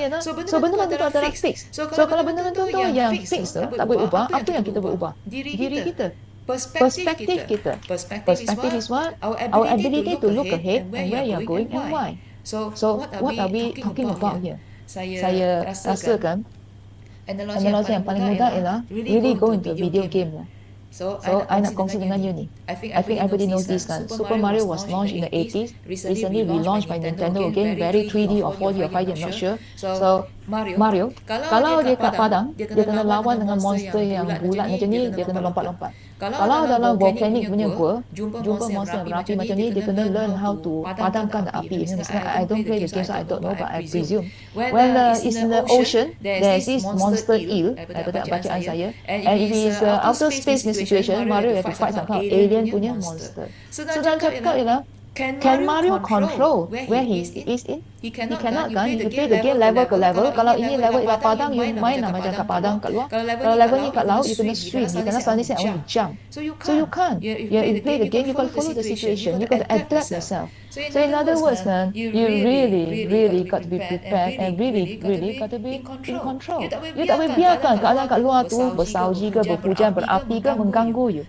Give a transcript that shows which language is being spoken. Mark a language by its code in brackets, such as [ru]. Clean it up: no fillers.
[ms] So benda-benda tu adalah fix. So kalau benda-benda tu yang fix tu tak boleh ubah, apa yang kita boleh ubah? Diri kita. Perspektif kita. Perspektif is what? [en] Our ability to look ahead and where you're going and why. So what are we talking about here? [ms] Saya rasakan analogi yang paling mudah ialah [en] really go into video game [ms] lah. So I nak kongsi dengan you ni. [en] I think everybody knows this kan. Super Mario was launched in the 80s. Recently relaunched by Nintendo again, very 3D or 4D or 5D, I'm not sure. [ms] So Mario, kalau dia kat padang, dia kena lawan dengan monster yang bulat macam ni, dia kena lompat-lompat. Kalau dalam volcanic punya gua, jumpa monster yang berapi macam ni, dia kena [en] learn how to [ms] padamkan api. [en] I don't play the game, so I don't know, but I presume. When it's in the ocean, there is this monster eel, [ms] daripada bacaan saya, [en] and if it's outer space in situation, Mario have to fight some kind of alien punya monster. So [ms] dalam cakap ialah, [en] can Mario control where he is in? He cannot kan? You play the game level ke level. [ms] Kalau ini level ialah padang, you main lah macam kat padang kat luar. Kalau level ni kat laut, you kena swim. [en] You kena suddenly say, I want to jump. So you can't. If you play the game, you got to follow the situation. You got to adapt yourself. So in other words kan, you really got to be prepared and really got to be in control. [ms] You tak boleh biarkan keadaan kat luar tu bersalji ke, berhujan, berapi ke mengganggu you.